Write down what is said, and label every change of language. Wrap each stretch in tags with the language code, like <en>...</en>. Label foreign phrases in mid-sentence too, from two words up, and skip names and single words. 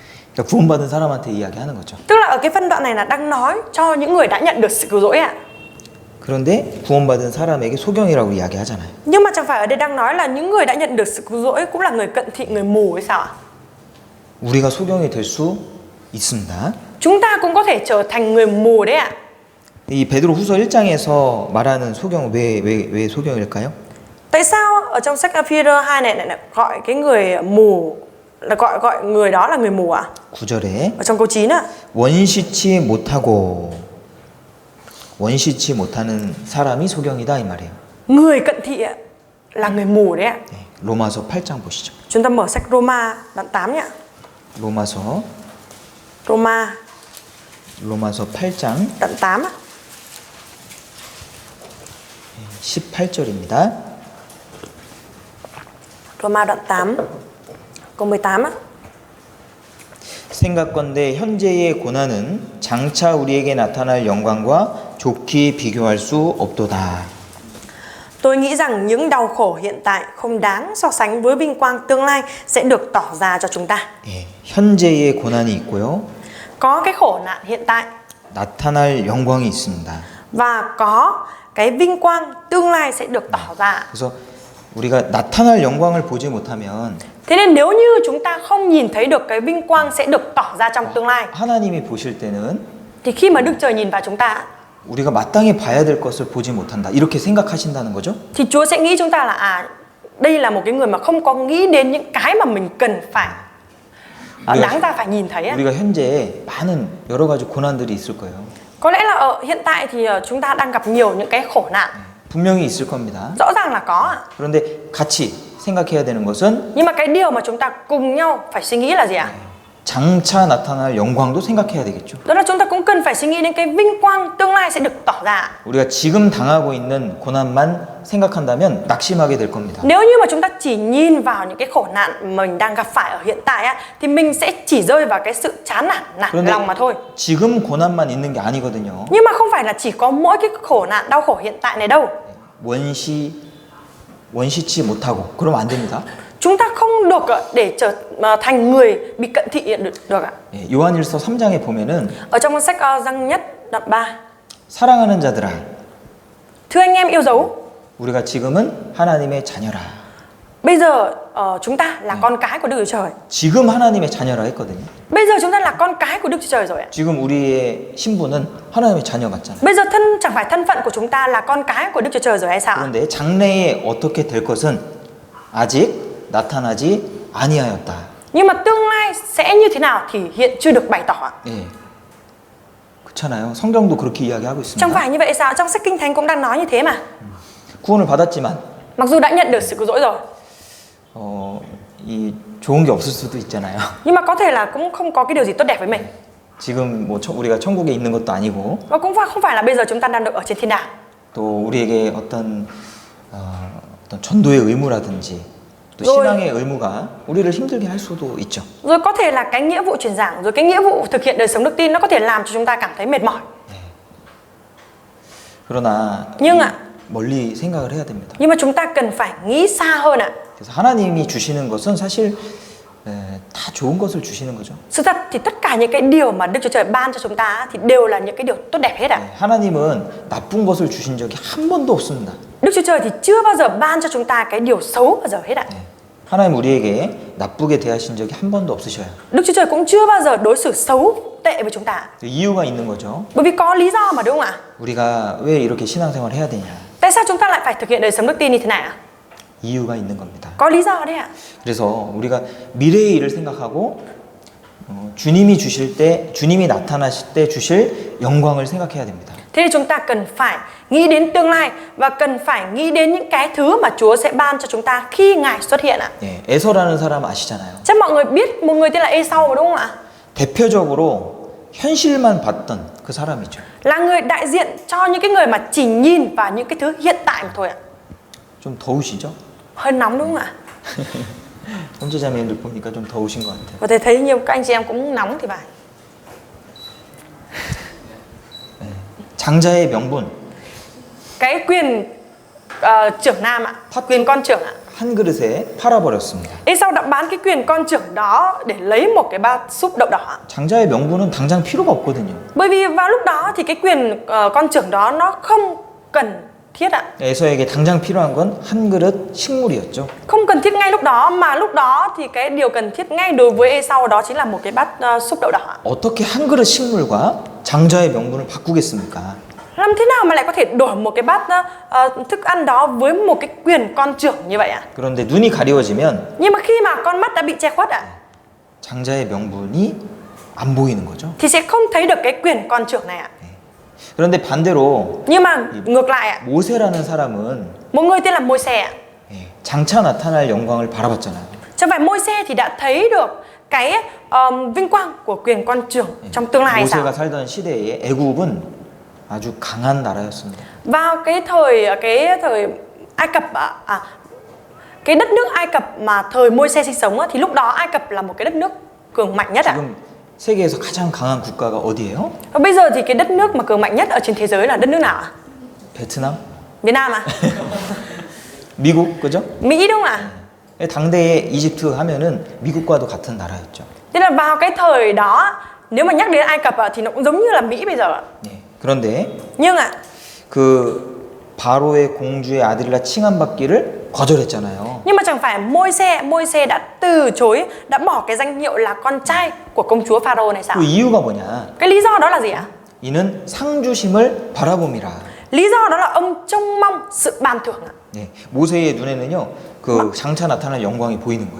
<ko>그러니까 구원받은 사람한테 이야기하는 거죠.</ko> <vi>Tức là ở cái phân đoạn này là đang nói cho những người đã nhận được sự cứu rỗi ạ.</vi> <ko>그런데 구원받은 사람에게 소경이라고 이야기하잖아요.</ko> <vi>Nhưng mà chẳng phải ở đây đang nói là những người đã nhận được sự cứu rỗi cũng là người cận thị, người mù hay sao ạ?</vi> <ko>우리가 소경이 될 수 있습니다.</ko> <vi>Chúng ta cũng có thể trở thành người mù đấy ạ.</vi> <ko>이 베드로 후서 1장에서 말하는 소경 왜 소경일까요?</ko> <vi>Tại sao ở trong sách Phi-rơ 2 này lại gọi cái người mù là gọi người đó là người mù ạ?</vi> <ko>9절에</ko> <vi>Ở trong câu 9 ạ.</vi> <ko>원시치 못하는 사람이 소경이다 이 말이에요.</ko> <vi>Người cận thị ạ, là người mù đấy ạ.</vi> <ko>네, 로마서 8장 보시죠.</ko> <vi>Chúng ta mở sách Roma đoạn 8 nhé.</vi> <ko>로마서</ko> <vi>Roma</vi> <ko>8장</ko> <vi>đoạn 8 ạ.</vi> <ko>18절입니다.</ko> <vi>Roma đoạn 8 câu 18 á.</vi> <ko>생각건대 현재의 고난은 장차 우리에게 나타날 영광과 좋게 비교할 수 없도다.</ko> <vi>Tôi nghĩ rằng những đau khổ hiện tại không đáng so sánh với vinh quang tương lai sẽ được tỏ ra cho chúng ta.</vi> <ko>예, 현재의 고난이 있고요.</ko> <vi>Có cái khổ nạn hiện tại</vi> <ko>나타날 영광이 있습니다.</ko> <vi>và có cái vinh quang tương lai sẽ được tỏ ra.</vi> <ko>그래서 우리가 나타날 영광을 보지 못하면</ko> <vi>Thế nên nếu như chúng ta không nhìn thấy được cái vinh quang sẽ được tỏ ra trong tương lai,</vi> <ko>하나님이 보실 때는</ko> <vi>thì khi mà Đức Trời nhìn vào chúng ta</vi> <ko>우리가 마땅히 봐야 될 것을 보지 못한다. 이렇게 생각하신다는 거죠?</ko> <vi>thì Chúa sẽ nghĩ chúng ta là đây là một cái người mà không có nghĩ đến những cái mà mình cần phải đáng ra phải nhìn thấy.</vi> <ko>우리가 현재 많은 여러 가지 고난들이 있을 거예요.</ko> <vi>Có lẽ là ở hiện tại thì chúng ta đang gặp nhiều những cái khổ nạn.</vi> <ko>분명히 있을 겁니다.</ko> <vi>Rõ ràng là có.</vi> <ko>그런데 같이 생각해야 되는 것은</ko> <vi>Nhưng mà cái điều mà chúng ta cùng nhau phải suy nghĩ là gì ạ?</vi> <ko>장차 나타날 영광도 생각해야 되겠죠.</ko> <vi>Đó là chúng ta cũng cần phải suy nghĩ đến cái vinh quang tương lai sẽ được tỏ ra.</vi> <ko>우리가 지금 당하고 있는 고난만 생각한다면 낙심하게 될 겁니다.</ko> <vi>Nếu như mà chúng ta chỉ nhìn vào những cái khổ nạn mình đang gặp phải ở hiện tại á, thì mình sẽ chỉ rơi vào cái sự chán nản lòng mà thôi.</vi> <ko>지금 고난만 있는 게 아니거든요.</ko> <vi>Nhưng mà không phải là chỉ có mỗi cái khổ nạn đau khổ hiện tại này đâu.</vi> <ko>원시치 못하고 그러면 안 됩니다.</ko> <vi>Chúng ta không được để trở thành người bị cận thị được ạ.</vi> <ko>예, 요한일서 3장에 보면은</ko> <vi>Ở trong sách Giăng nhất đoạn 3,</vi> <ko>사랑하는 자들아,</ko> <vi>thưa anh em yêu dấu,</vi> <ko>우리가 지금은 하나님의 자녀라.</ko> <vi>bây giờ chúng ta là con cái của Đức Chúa Trời.</vi> <ko>지금 하나님의 자녀라 했거든요.</ko> <vi>Bây giờ chúng ta là con cái của Đức Chúa Trời rồi ạ.</vi> <ko>지금 우리의 신분은 하나님의 자녀 맞잖아요.</ko> <vi>Bây giờ chẳng phải thân phận của chúng ta là con cái của Đức Chúa Trời rồi hay sao?</vi> <ko>그런데 장래에 어떻게 될 것은 아직 나타나지 아니하였다.</ko> <vi>Nhưng mà tương lai sẽ như thế nào thì hiện chưa được bày tỏ ạ.</vi> <ko>예. 그렇잖아요. 성경도 그렇게 이야기하고 있습니다.</ko> <vi>Chẳng phải như vậy sao? Trong sách Kinh Thánh cũng đang nói như thế mà.</vi> <ko>구원을 받았지만</ko> <vi>Mặc dù đã nhận được sự cứu rỗi rồi,</vi> <ko>이 좋은 게 없을 수도 있잖아요.</ko> <vi>nhưng mà có thể là cũng không có cái điều gì tốt đẹp với mình.</vi> <ko>지금 뭐 우리가 천국에 있는 것도 아니고</ko> <vi>Và cũng không phải là bây giờ chúng ta đang được ở trên thiên đàng.</vi> <ko>또 우리에게 어떤 전도의 의무라든지 또</ko> <vi>rồi,</vi> <ko>신앙의 의무가 우리를 힘들게 할 수도 있죠.</ko> <vi>Rồi có thể là cái nghĩa vụ truyền giảng, rồi cái nghĩa vụ thực hiện đời sống đức tin nó có thể làm cho chúng ta cảm thấy mệt mỏi.</vi> <ko>그러나</ko> <vi>Nhưng ạ,</vi> <ko>멀리 생각을 해야 됩니다.</ko> <vi>nhưng mà chúng ta cần phải nghĩ xa hơn ạ.</vi> <ko>그래서 하나님이 주시는 것은 사실 다 좋은 것을 주시는 거죠.</ko> <vi>Sự thật thì tất cả những cái điều mà Đức Chúa Trời ban cho chúng ta thì đều là những cái điều tốt đẹp hết ạ.</vi> <ko>하나님은 나쁜 것을 주신 적이 한 번도 없습니다.</ko> <vi>Đức Chúa Trời thì chưa bao giờ ban cho chúng ta cái điều xấu bao giờ hết ạ.</vi> <ko>하나님 우리에게 나쁘게 대하신 적이 한 번도 없으셔요.</ko> <vi>Đức Chúa Trời cũng chưa bao giờ đối xử xấu tệ với chúng ta.</vi> <ko>이유가 있는 거죠.</ko> <vi>Bởi vì có lý do mà đúng không ạ?</vi> <ko>우리가 왜 이렇게 신앙생활을 해야 되냐?</ko> <vi>Tại sao chúng ta lại phải thực hiện đời sống đức tin như thế này ạ?</vi> <ko>이유가 있는 겁니다.</ko> <vi>Có lý do đấy ạ.</vi> <ko>그래서 우리가 미래의 일을 생각하고 주님이 나타나실 때 주실 영광을 생각해야 됩니다.</ko> <vi>Thế thì chúng ta cần phải nghĩ đến tương lai và cần phải nghĩ đến những cái thứ mà Chúa sẽ ban cho chúng ta khi Ngài xuất hiện ạ.</vi> <ko>예, 에서라는 사람 아시잖아요.</ko> <vi>Chắc mọi người biết một người tên là Ê-sau mà đúng không ạ?</vi> <ko>대표적으로 현실만 봤던 그 사람이죠.</ko> <vi>Là người đại diện cho những cái người mà chỉ nhìn vào những cái thứ hiện tại mà thôi ạ.</vi> <ko>좀 더우시죠?</ko> <vi>Hơi nóng đúng không ạ?</vi> <ko>형제자매들 보니까 좀 더우신 것 같아요.</ko> <vi>Và thấy nhiều các anh chị em cũng nóng thì phải.</vi> <ko>장자의 명분.</ko> <vi>Cái quyền trưởng nam ạ, quyền con trưởng ạ.</vi> <ko>한 그릇에 팔아버렸습니다.</ko> <vi>Esau đã bán cái quyền con trưởng đó để lấy một cái bát súp đậu đỏ.</vi> <ko>장자의 명분은 당장 필요가 없거든요.</ko> <vi>Bởi vì vào lúc đó thì cái quyền con trưởng đó nó không cần thiết ạ.</vi> <ko>에서에게 당장 필요한 건 한 그릇 식물이었죠.</ko> <vi>Không cần thiết ngay lúc đó, mà lúc đó thì cái điều cần thiết ngay đối với Esau đó chính là một cái bát súp đậu đỏ.</vi> <ko>어떻게 한 그릇 식물과 장자의 명분을 바꾸겠습니까?</ko> <vi>Làm thế nào mà lại có thể đổi một cái bát thức ăn đó với một cái quyền con trưởng như vậy ạ?</vi> <ko>그런데 눈이 가리워지면</ko> <vi>Nhưng mà khi mà con mắt đã bị che khuất ạ,</vi> <ko>장자의 명분이 안 보이는 거죠.</ko> <vi>thì sẽ không thấy được cái quyền con trưởng này ạ.</vi> <ko>그런데 반대로</ko> <vi>Nhưng mà ngược lại ạ,</vi> <ko>모세라는 사람은</ko> <vi>một người tên là Môi-se ạ.</vi> <ko>장차 나타날 영광을 바라봤잖아요.</ko> <vi>Chẳng phải Môi-se thì đã thấy được cái vinh quang của quyền con trưởng trong tương lai sao?</vi> <ko>모세가 살던 시대에 애굽은 아주 강한 나라였습니다.</ko> <vi>Vào cái thời Ai Cập cái đất nước Ai Cập mà thời Môi-se sinh sống thì lúc đó Ai Cập là một cái đất nước cường mạnh nhất ạ.</vi> <ko>지금 세계에서 가장 강한 국가가 어디예요?</ko> <vi>Và bây giờ thì cái đất nước mà cường mạnh nhất ở trên thế giới là đất nước nào ạ?</vi> <ko>베트남?</ko> <vi>Việt Nam à?</vi> <ko>미국, 그죠?</ko> <vi>Mỹ đúng không ạ?</vi> <ko>당대에 이집트 하면은 미국과도 같은 나라였죠.</ko> <vi>Thế là vào cái thời đó, nếu mà nhắc đến Ai Cập thì nó cũng giống như là Mỹ bây giờ ạ.</vi> <ko>그런데</ko> <vi>Nhưng</vi> <ko>그 바로의 공주의 아들이라 칭함받기를 거절했잖아요.</ko> <vi>nhưng mà chẳng phải Môi-se đã từ chối, đã bỏ cái danh hiệu là con trai của công chúa Pharaoh này sao?</vi> <ko>그 이유가 뭐냐?</ko> <vi>Cái lý do đó là gì ạ?</vi> <ko>이는 상 주심을 바라봄이라.</ko> <vi>Lý do đó là ông trông mong sự ban thưởng ạ.</vi> <ko>네, 모세의 눈에는요, 그 장차 나타날 영광이 보이는 거예요.</ko>